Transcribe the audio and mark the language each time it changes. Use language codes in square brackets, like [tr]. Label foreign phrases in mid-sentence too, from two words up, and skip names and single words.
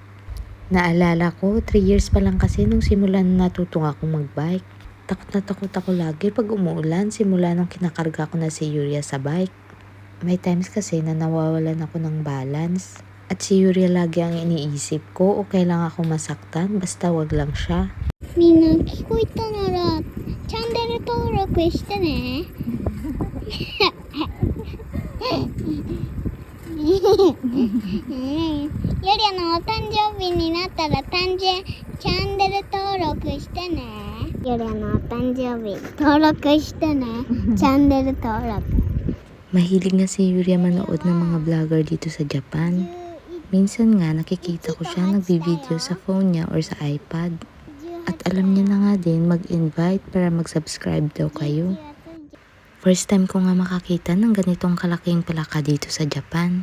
[tl] Naalala ko, 3 years pa lang kasi nung simulan natutong akong magbike. Takot na takot ako lagi pag umuulan simula nung kinakarga ko na si Yuria sa bike. May times kasi na nawawalan ako ng balance. At si Yuria lagi ang iniisip ko, okay lang ako masaktan basta wag lang siya. [ja] みんな聞こえたならチャンネル登録してね。ユリアのお誕生日になったらチャンネル登録してね。ユリアのお誕生日登録してね。チャンネル登録。 [tl] Mahilig nga si Yuria manood ng mga vlogger dito sa Japan. Minsan nga nakikita ko siya nagbi-video sa phone niya or sa iPad. At alam niya na nga din mag-invite para mag-subscribe daw kayo. [en] First time [tl] ko nga makakita ng ganitong kalaking palaka dito sa Japan.